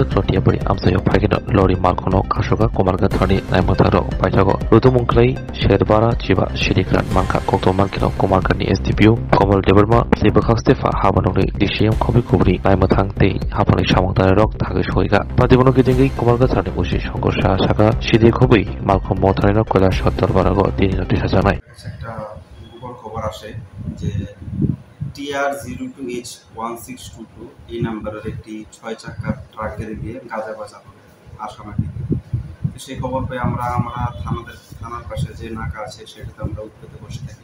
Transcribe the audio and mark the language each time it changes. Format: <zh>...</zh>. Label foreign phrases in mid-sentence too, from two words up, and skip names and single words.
<trp>क्लटियाबरि आमसायाव फायगेनो लरि मार्कोनो कासोगा कुमारगा थानि नायमथारो पाइथागो रुदुमुंख्लै शेरबारा चिबा शिरिग्रान मानखा कक्तो मार्किनो कुमारगानि SDPO कमल देबरमा सेबखास्तेफा हाबानोनि दिसियाम खबि कुबरि नायमथां ते हाफानि सामंतारे रक थागे सयगा पादिबनो गेजेंगै कुमारगा थानि मुसि संघर्षा शाखा सिदे खबै मार्को मोटरेनो কৈলাস সত্তর বারাগো তিনি নোটিশ জানায়</trp> <bn>একটা গোপন খবর আসে যে TR02H1622 এই নাম্বারের একটি 6 চাকার ট্রাক গাড়ি দিয়ে গাঁজা পাচার করে আসামের দিকে। তো সেই খবর পেয়ে আমরা থানার পাশে যে নাকা আছে সেটাতে আমরা উৎপেতে বসে থাকি।</bn>